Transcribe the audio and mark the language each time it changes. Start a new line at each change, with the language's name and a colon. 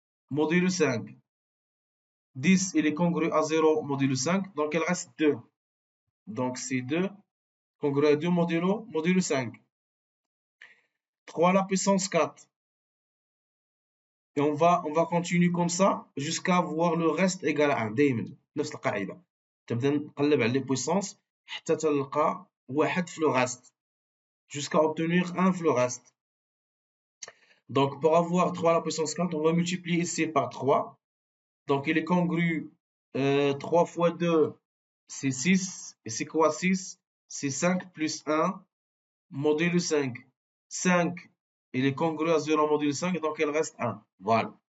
French: Modulo 5. 10, il est congru à 0 modulo 5. Donc, il reste 2. Donc, c'est 2 congru à 2 modulo 5. 3 à la puissance 4. Et on va continuer comme ça jusqu'à avoir le reste égal à 1.
Arabic: دايما نفس القاعدة. تبدا نقلب على
French: les puissances
Arabic: حتى تلقى واحد في
French: le reste. Jusqu'à obtenir 1
Arabic: في
French: le reste. Donc, pour avoir 3 à la puissance 4, on va multiplier ici par 3. Donc, il est congru 3 fois 2, c'est 6. Et c'est quoi 6? C'est 5 plus 1 modulo 5. 5, il est congru à 0 modulo 5, donc il reste 1. Voilà.